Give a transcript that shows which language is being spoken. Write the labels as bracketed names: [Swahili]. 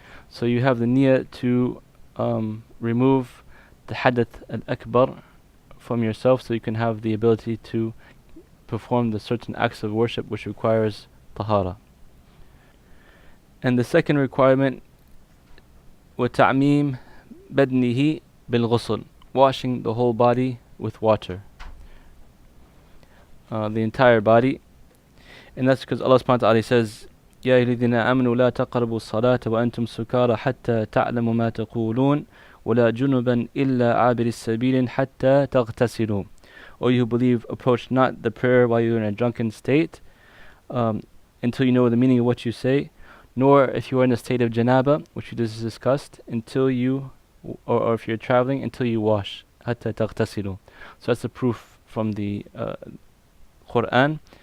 [English] So you have the niyyah to remove the hadith al-akbar from yourself, so you can have the ability to perform the certain acts of worship which requires tahara. And the second requirement, [Arabic] وَتَعْمِيمْ بَدْنِهِ بِالْغُسْلِ, [English] washing the whole body with water, the entire body. And that's because Allah subhanahu wa ta'ala says, [Arabic] يَا أَيُّهَا الَّذِينَ آمَنُوا لَا تَقْرَبُوا الصَّلَاةَ وَأَنْتُمْ سُكَارَى حَتَّى تَعْلَمُوا مَا تَقُولُونَ وَلَا جُنُبًا إِلَّا عَابِرِ السَّبِيلٍ حَتَّى تَغْتَسِلُوا. [English] O you who believe, approach not the prayer while you are in a drunken state, until you know the meaning of what you say, nor if you are in a state of janaba, which we just discussed, until you, or if you're traveling, until you wash. [Arabic] حتى تغتسلوا. [English] So that's the proof from the Quran.